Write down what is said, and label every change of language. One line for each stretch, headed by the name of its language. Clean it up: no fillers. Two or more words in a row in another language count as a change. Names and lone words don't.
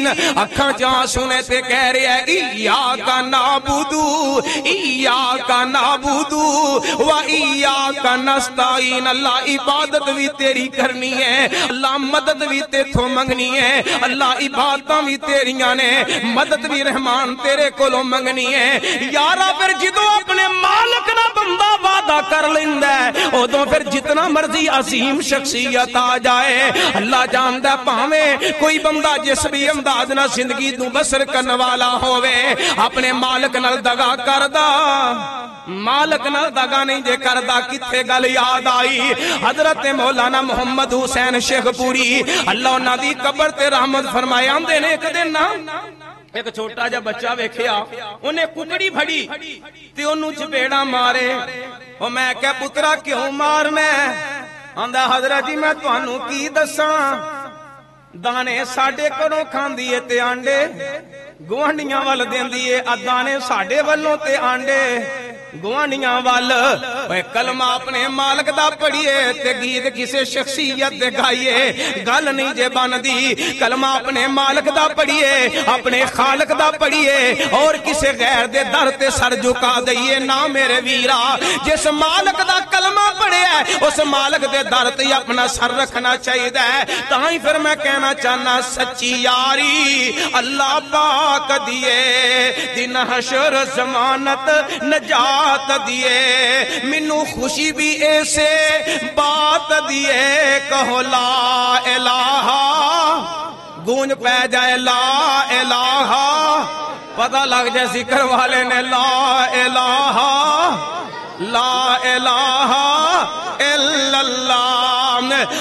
Punjabi: اکھاں جہاں سنے تے کہہ رہے ہیں
Arabic: ایاک نعبد و ایاک نستعین،
Punjabi: اللہ عبادت بھی تیری کرنی ہے، اللہ مدد بھی تیتھوں منگنی ہے، اللہ عبادتاں بھی تیریاں نے، مدد بھی رحمان تیرے کولوں منگنی ہے۔ یارا پھر جدو اپنے مالک نہ بندہ وعدہ کر لیندہ ہے ادھوں پھر جتنا مرضی عظیم شخصیت آ جائے، اللہ جاندہ پاویں کوئی بندہ جس بھی انداز نہ زندگی دو بسر کرنے والا ہوئے اپنے مالک نال دگا کردہ، مالک نال دگا نہیں جے کردہ، کتھے گل یاد آئی حضرت مولانا محمد حسین شیخ پوری اللہ انہاں دی قبر تے رحمت فرمائے، آندے نے ایک دن نا ایک چھوٹا جا بچہ ویکھیا انہیں ککڑی پھڑی تے انہوں چپیڑا مارے، اور میں کہا پترا کیوں مارنا ہے؟ آندہ حضرت جی میں توانوں کی دساں، دانے ساڑھے کروں کھان دیئے تے آنڈے گوانڈیاں وال دین دیئے، دانے ساڑھے والوں تے آنڈے گوانڈیاں وال۔ کلمہ اپنے مالک دا پڑھئے تے گیت کسے شخصیت دے گائیے، گل نہیں جے بان دی، کلمہ اپنے مالک دا پڑھئے اپنے خالق دا پڑھئے اور کسے غیر دے در تے سر جھکا دئیے نا میرے ویرا، جس مالک دا کلمہ پڑھے اس مالک دے در تے اپنا سر رکھنا چاہیے ہے۔ تاہی پھر میں کہنا چاہنا سچی یاری اللہ پاک دیے، دن حشر ضمانت نجات دیے، منو خوشی بھی ایسے بات دیے، کہو
Arabic: لا الہ،
Punjabi: گونج پہ جائے
Arabic: لا الہ،
Punjabi: پتہ لگ جائے ذکر والے نے
Arabic: لا الہ لا الہ الا اللہ،